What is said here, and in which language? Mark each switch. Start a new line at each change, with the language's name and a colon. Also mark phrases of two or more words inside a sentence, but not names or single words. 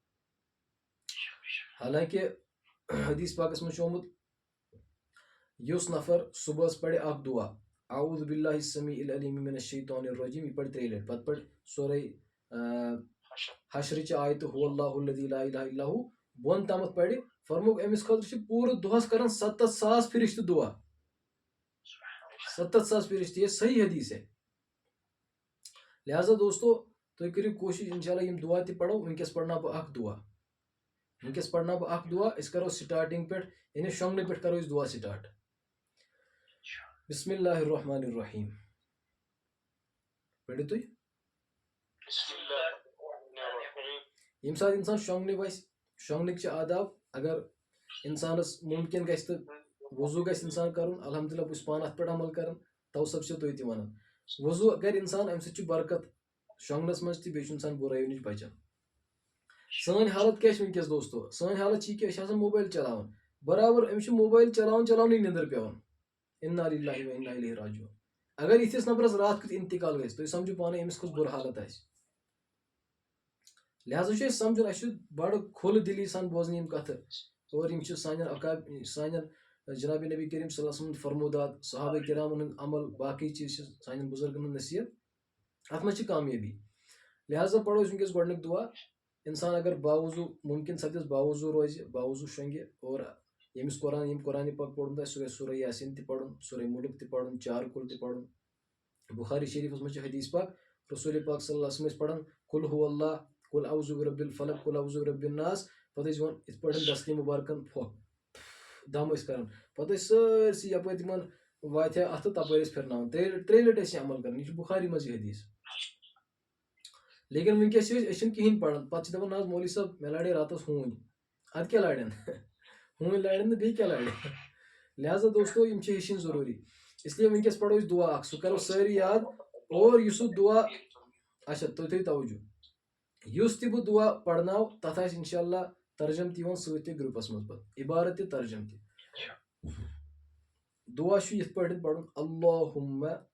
Kashmiri: حالانکہ حدیث پاکس منٛز چھُ آمُت یُس نفر صبحس پرِ اکھ دعا
Arabic: اعوذ باللہ السمیع العلیم من الشیطان الرجیم
Urdu: یہ پڑھ
Kashmiri: 3 لٹہِ پتہٕ پڑھ سورے حشرٕچہِ آیتہٕ
Arabic: هو اللہ الذی لا الہ الا هو
Kashmiri: بۄن تامتھ پرِ فرموک أمِس خٲطرٕ چھِ پوٗرٕ دۄہس کران 7,000 فرشتہٕ دعا 7,000 فرشتہٕ
Urdu: یہ صحیح حدیث ہے
Kashmiri: لہٰذا دوستو تُہۍ کٔرِو کوٗشش انشاءاللہ یِم دعا تہِ پرو وٕنکیٚس پرناو بہٕ اکھ دعا أسۍ کرو سٹارٹنگ پٮ۪ٹھ یعنی شۄنٛگنہٕ پٮ۪ٹھ کرو أسۍ دعا سٹارٹ
Arabic: بسم اللہ الرحمن الرحیم
Kashmiri: پٔرِو تُہۍ ییٚمہِ ساتہٕ انسان شۄنٛگنہِ وسہِ شۄنٛگنٕکۍ چھِ آداب اگر انسانس ممکن گژھِ تہٕ وضوٗ گژھِ انسان کرُن الحمدللہ بہٕ چھُس پانہٕ اتھ پٮ۪ٹھ عمل کران توسب چھِ تُہۍ تہِ ونان وضوٗ کرِ انسان امہِ سۭتۍ چھُ برکت شۄنٛگنس منٛز تہِ بیٚیہِ چھُ انسان بُرٲیو نِش بچان سٲنۍ حالت کیاہ چھِ وٕنکیٚس دوستو سٲنۍ حالت چھِ یہِ کہِ أسۍ چھِ آسان موبایل چلاوان برابر أمِس چھُ موبایل چلاونٕے نِندٕر پیٚوان
Arabic: انا للہ و انا الیہ راجعون
Kashmiri: اگر یِتھِس نفرس راتھ کیُتھ انتقال گژھِ تُہۍ سمجھِو پانے أمِس کۄس بُرٕ حالت آسہِ لہٰذا چھُ اَسہِ سمجھُن اَسہِ چھُ بڑٕ کھُلہٕ دِلی سان بوزنہِ یِم کتھٕ اور یِم چھِ سانٮ۪ن جناب نبی کریم
Arabic: صلی اللہ علیہ وسلم
Kashmiri: ہُنٛد فرمودات صحابہ کرامن ہُنٛد عمل باقٕے چیٖز چھِ سانٮ۪ن بُزرگن ہُنٛد نصیحت اتھ منٛز چھِ کامیٲبی لہٰذا پرو أسۍ وٕنکیٚس گۄڈٕنیُک دعا انسان اگر باوضوٗ ممکن سپدٮ۪س باوضوٗ روزِ باوضوٗ شۄنٛگہِ اور ییٚمِس قرآنہِ پاک پوٚرمُت آسہِ سُہ گژھِ سورہ یاسیٖن تہِ پرُن سورہ مُلک تہِ پرُن چارکُل تہِ پرُن بخاری شریٖفس منٛز چھِ حدیث پاک رسول پاک
Arabic: صلی اللہ علیہ وسلم
Kashmiri: ٲسۍ پران
Arabic: قل هو اللہ قل اعوذ برب الفلق قل اعوذ برب الناس
Kashmiri: پتہٕ ٲسۍ دِوان یِتھ پٲٹھۍ دستی مُبارکن پھۄکھ دم ٲسۍ کران پتہٕ ٲسۍ سٲرسٕے یپٲرۍ تِمن واتہِ ہا اتھٕ تپٲرۍ ٲسۍ پھرناوان 3 لٹہِ ٲسۍ یہِ عمل کران یہِ چھُ بخاری منٛز یہِ حدیث لیکن وٕنکیٚس چھِ أسۍ چھِنہٕ کہیٖنۍ پران پتہٕ چھِ دپان نہ حظ مولوی صٲب مےٚ لاڑے راتس ہوٗنۍ ادٕ کیاہ لاڑٮ۪ن ہوٗنۍ لاڑٮ۪ن نہٕ بیٚیہِ کیاہ لاڑِ لہٰذا دوستو یِم چھِ ہیٚچھِنۍ ضروٗری اسلیے وٕنکیٚس پرو أسۍ دعا اکھ سُہ کرو سٲری یاد اور یُس سُہ دعا اچھا تُہۍ تھٲیِو توجہ یُس تہِ بہٕ دعا پرناو تتھ آسہِ
Arabic: انشاء اللہ
Kashmiri: ترجم تہِ یِوان سۭتۍ تہِ گرُپس منٛز پتہٕ عبارت تہِ ترجم تہِ دعا چھُ یِتھ پٲٹھۍ پرُن اللہُمہ